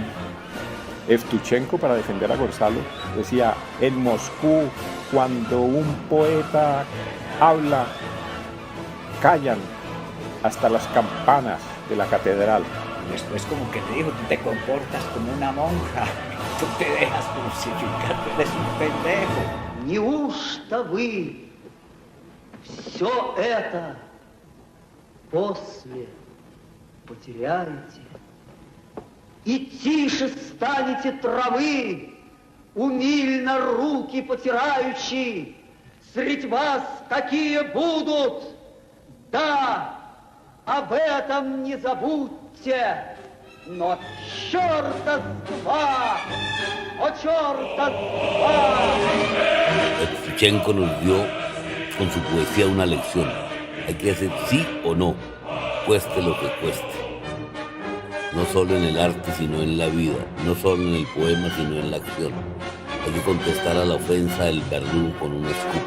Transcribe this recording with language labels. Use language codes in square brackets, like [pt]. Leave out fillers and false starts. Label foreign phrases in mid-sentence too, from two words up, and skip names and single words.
[es] Evtuchenko, para defender a Gonzalo, decía: en Moscú, cuando un poeta habla, callan hasta las campanas de la catedral. Después como que le dijo: tú te comportas como una monja, tú te dejas crucificar, tú eres un pendejo. [ru] Неужто вы все это после потеряете, и тише станете травы, умильно руки потираючи, средь вас такие будут, да, об этом не забудьте, но черта с два, о черта с два. [es] Evtuchenko nos dio con su poesía una lección. Hay que hacer sí o no, cueste lo que cueste. No solo en el arte, sino en la vida. No solo en el poema, sino en la acción. Hay que contestar a la ofensa del verdugo con una escupa.